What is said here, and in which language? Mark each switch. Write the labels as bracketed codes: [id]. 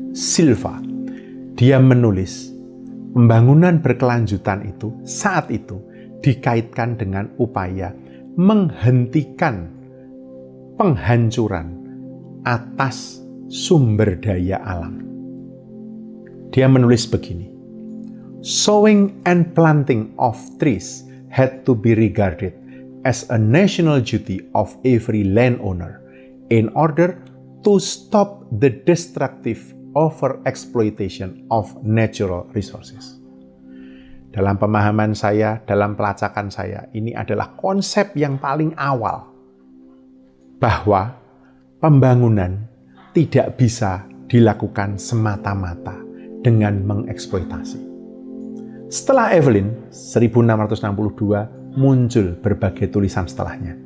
[id] Silva, dia menulis pembangunan berkelanjutan itu saat itu dikaitkan dengan upaya menghentikan penghancuran atas sumber daya alam. [en] Dia menulis begini, "Sowing and planting of trees had to be regarded as a national duty of every landowner in order to stop the destructive overexploitation of natural resources." [id] Dalam pemahaman saya, dalam pelacakan saya, ini adalah konsep yang paling awal bahwa pembangunan tidak bisa dilakukan semata-mata dengan mengeksploitasi. Setelah Evelyn, 1662, muncul berbagai tulisan setelahnya.